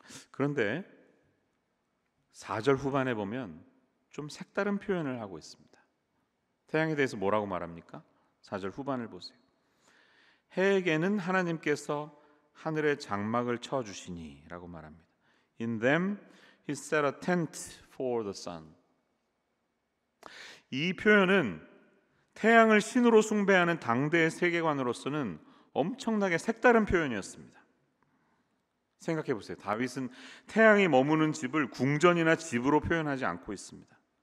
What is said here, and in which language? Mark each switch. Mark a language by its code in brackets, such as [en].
[ko] 그런데 4절 후반에 보면 좀 색다른 표현을 하고 있습니다. 태양에 대해서 뭐라고 말합니까? 4절 후반을 보세요. 해에게는 하나님께서 하늘에 장막을 쳐주시니 라고 말합니다. [en] In them he set a tent for the sun. [ko] 이 표현은 태양을 신으로 숭배하는 당대의 세계관으로서는 엄청나게 색다른 표현이었습니다. 생각해 보세요. 다윗은 태양이 머무는 집을 궁전이나 집으로 표현하지 않고 있습니다.